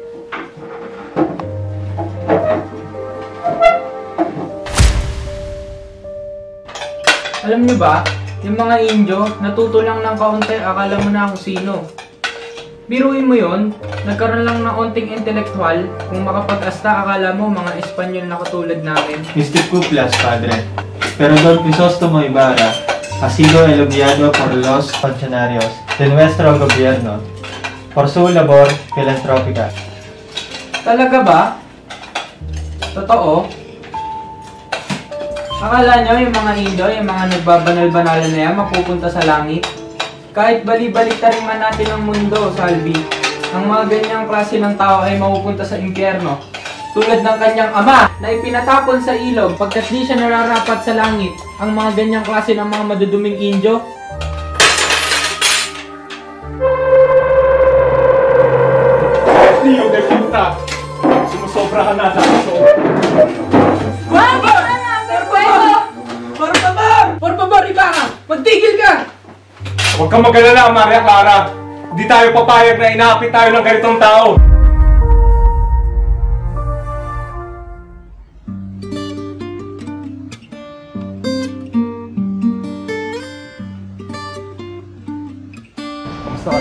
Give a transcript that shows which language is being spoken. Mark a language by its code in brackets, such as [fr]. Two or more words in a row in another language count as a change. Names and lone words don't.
[tl] Alam nyo ba, yung mga Indio, natuto lang ng kaunti, akala mo na kung sino. Biruin mo yon, nagkaroon lang ng onting intelektual, kung makapag-asta akala mo mga Espanyol na katulad namin. Mr. Cuplas, padre. [es] Pero Don Crisostomo Ibarra ha sido elogiado por los funcionarios de nuestro gobierno por su labor filantrópica. [tl] Talaga ba? Totoo? Akala nyo yung mga Indo, yung mga nagbabanal-banalan na yan, mapupunta sa langit? Kahit bali-baliktarin man natin ang mundo, Salvi, ang mga ganyang klase ng tao ay mapupunta sa impyerno. Tulad ng kanyang ama na ipinatapon sa ilog pagkat di siya nararapat sa langit. Ang mga ganyang klase ng mga maduduming Indio. Niyo, Definta! Sumusobra ka na dito. [es] Por favor, Ibarra! [tl] Magtigil ka! Ako Huwag kang mag-alala, Maria Clara. Hindi tayo papayag na inaapit tayo ng ganitong tao. Kamusta ka na?